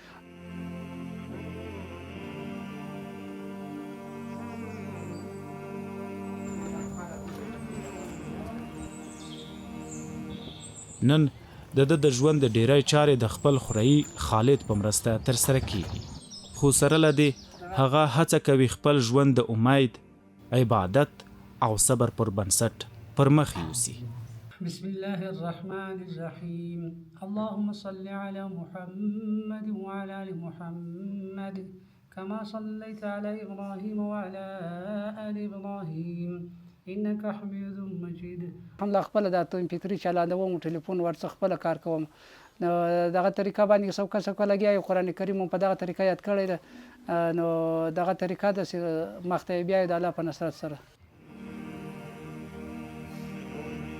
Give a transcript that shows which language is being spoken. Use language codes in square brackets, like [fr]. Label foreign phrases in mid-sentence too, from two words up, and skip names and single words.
[ps] نن د ده د ژوند د ډیری چارې د خپل خوریي خالد په مرسته ترسره کیږي، خو سره له دې هغه هڅه کوي خپل ژوند د امید، عبادت او صبر پر بنسټ پر مخ یوسي. [ar] بسم الله الرحمن الرحيم. اللهم صل على محمد وعلى آل محمد كما صليت على إبراهيم وعلى آل إبراهيم إنك حميد مجيد. [ps] الحمدلله خپل د اتوم فطري چلاندوم، ټلیفون ورڅخه خپل کار کوم. نو دغه طریقه باندې څوک لګیا یو قرآن کریم په دغه طریقه یاد کړی ده. نو دغه طریقه د مخته بیا د الله په نصرت سره